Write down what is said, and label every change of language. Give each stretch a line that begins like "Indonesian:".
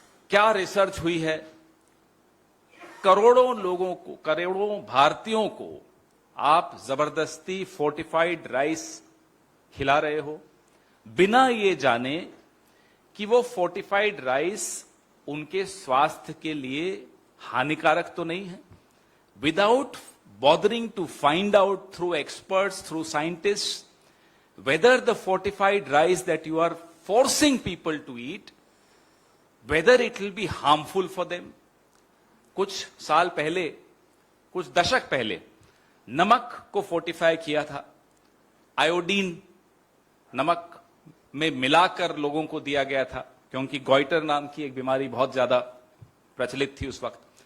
Hindi: क्या रिसर्च हुई है? करोड़ों लोगों को, करोड़ों भारतीयों को आप जबरदस्ती फोर्टिफाइड राइस खिला रहे हो बिना ये जाने कि वो फोर्टिफाइड राइस उनके स्वास्थ्य के लिए हानिकारक तो नहीं है।
English: Without bothering to find out through experts, through scientists, whether the fortified rice that you are forcing people to eat, whether it will be harmful for them.
Hindi: कुछ साल पहले, कुछ दशक पहले नमक को फोर्टिफाई किया था। आयोडीन नमक में मिलाकर लोगों को दिया गया था, क्योंकि गॉइटर नाम की एक बीमारी बहुत ज्यादा प्रचलित थी उस वक्त।